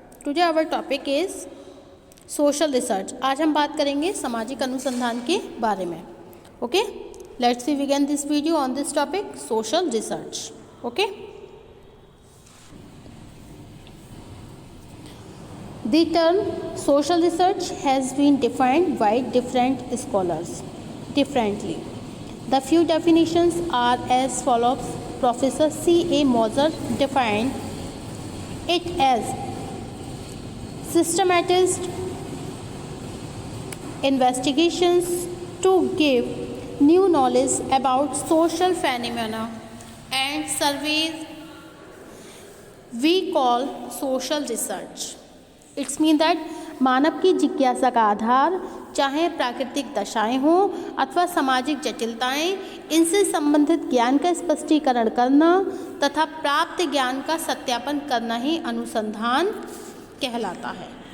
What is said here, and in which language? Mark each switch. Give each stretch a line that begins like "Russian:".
English: Today our topic is social research.
Hindi: आज हम बात करेंगे सामाजिक अनुसंधान के बारे में.
English: Okay? Let's begin this video on this topic, social research. Okay? The term social research has been defined by different scholars differently. The few definitions are as follows. Professor C.A. Moser defined it as systematized investigations to give new knowledge about social phenomena and surveys we call social research. It means that
Hindi: मानव की जिज्ञासा का आधार चाहे प्राकृतिक दशाएं हों अथवा सामाजिक जटिलताएं, इनसे संबंधित ज्ञान का स्पष्टीकरण करना तथा प्राप्त ज्ञान का सत्यापन करना ही अनुसंधान कहलाता है.